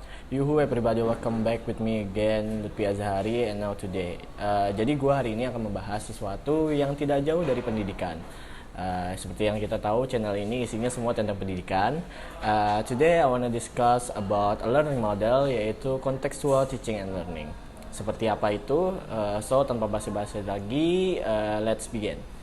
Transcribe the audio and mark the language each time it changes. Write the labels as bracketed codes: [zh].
[en] Yuhu everybody, welcome back with me again, Lutfi Azhari, and now today. [id] Jadi gue hari ini akan membahas sesuatu yang tidak jauh dari pendidikan. Seperti yang kita tahu, channel ini isinya semua tentang pendidikan. [en] Today I wanna discuss about a learning model, yaitu contextual teaching and learning. [id] Seperti apa itu? So tanpa basa-basi lagi, [en] let's begin.